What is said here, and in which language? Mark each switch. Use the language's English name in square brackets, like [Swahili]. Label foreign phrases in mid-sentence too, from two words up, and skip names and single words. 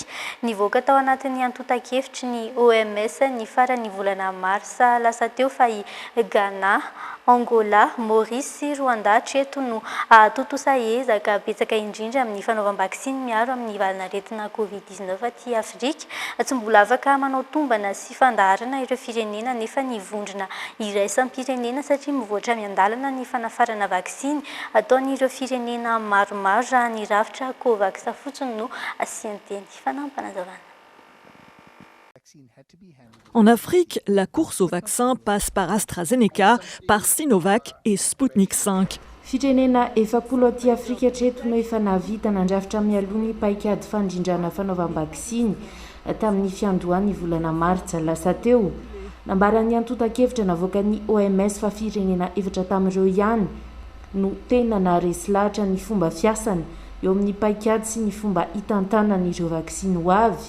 [Malagasy] Nivoaka tao anatin'ny antotan-kevitry ny OMS ny farany volana Marsa lasa teo fa i Ghana, Angola, Maurice sy Rwanda hatreto no totosa ezaka betsaka indrindra amin'ny fanaovam-bakisiny miaro amin'ny valanaretina COVID-19 aty Afrika. Tsy mbola afaka manao tombana sy fandaharana ireo firenena nefa nivondrona iraisam-pirenena satria mivoatra miandalana ny fanafarana vaksiny ataon'ireo firenena maromaro raha ny rafitra COVAX fotsiny no asianteny fanampanazavana. [French] En Afrique, la course au vaccin passe par AstraZeneca, par Sinovac et Sputnik 5. [Malagasy] Firenena efapolo aty Afrika hatreto no efa navita nandrafitra mialoha ny paikady fandrindrana fanaovam-bakisiny tamin'ny fiandohan'ny volana Martsa lasa teo. Nambaran'ny antotan-kevitra navoaka ny OMS fa firenena efatra tamin'ireo ihany no tena naharesy lahatra ny fomba fiasany eo amin'ny paikady sy ny fomba hitantanany ireo vaksiny ho avy.